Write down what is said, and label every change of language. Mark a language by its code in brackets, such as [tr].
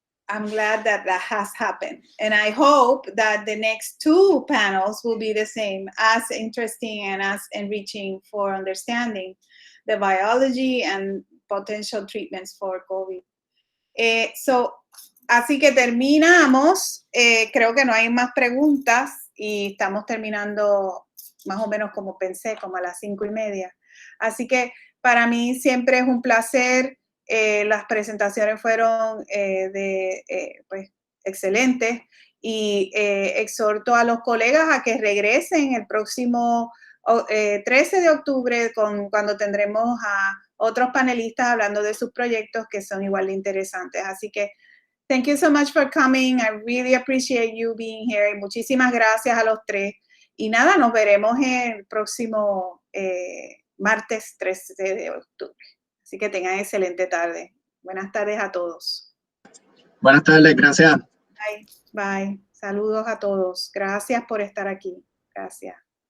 [en] I'm glad that that has happened. And I hope that the next two panels will be the same, as interesting and as enriching for understanding the biology and potential treatments for COVID. [es] Así que terminamos. Creo que no hay más preguntas y estamos terminando más o menos como pensé, como a las 5:30. Así que para mí siempre es un placer. Las presentaciones fueron pues, excelentes y exhorto a los colegas a que regresen el próximo 13 de octubre cuando tendremos a otros panelistas hablando de sus proyectos que son igual de interesantes. Así que [en] thank you so much for coming. I really appreciate you being here. [es] Muchísimas gracias a los tres. Y nada, nos veremos el próximo martes 13 de octubre. Así que tengan excelente tarde. Buenas tardes a todos. Buenas tardes, gracias. [en] Bye. Bye. [es] Saludos a todos. Gracias por estar aquí. Gracias.